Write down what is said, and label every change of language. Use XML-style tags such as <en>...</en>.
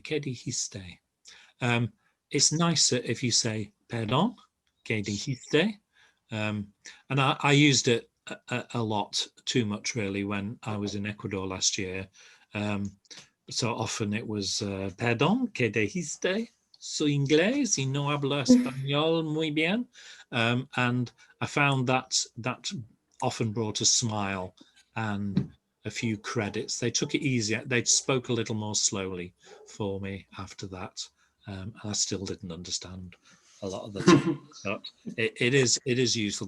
<es>Que dijiste?</es> <en>It's nicer if you say</en> <es>perdón, que dijiste?</es> <en>And I used it a lot, too much really, when I was in Ecuador last year. So often it was</en> <es>perdón, que dijiste? Soy inglés y no hablo español muy bien.</es> <en>And I found that often brought a smile and a few credits. They took it easier. They spoke a little more slowly for me after that. And I still didn't understand a lot of the time, but it is useful.</en>